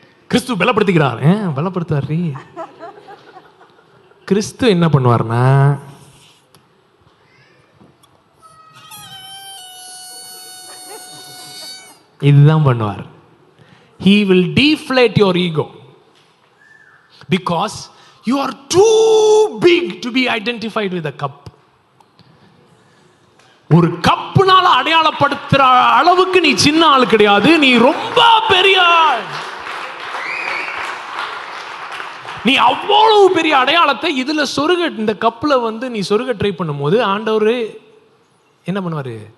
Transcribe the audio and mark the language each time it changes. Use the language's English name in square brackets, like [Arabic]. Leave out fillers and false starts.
[Tamil] கிறிஸ்து பலப்படுத்துகிறார். பலப்படுத்தாரு. கிறிஸ்து என்ன பண்ணுவார்னா, இதுதான் பண்ணுவார். [English] He will deflate your ego because you are too big to be identified with a cup. [Tamil] ஒரு கப்புனால அடையாளப்படுத்துற அளவுக்கு நீ சின்ன ஆள் கிடையாது, நீ ரொம்ப பெரிய ஆள். நீ அவ்வளவு பெரிய அடையாளத்தை இதுல சொருக, இந்த கப்புல வந்து நீ சொருக ட்ரை பண்ணும்போது ஆண்டவர் என்ன பண்ணுவாரு?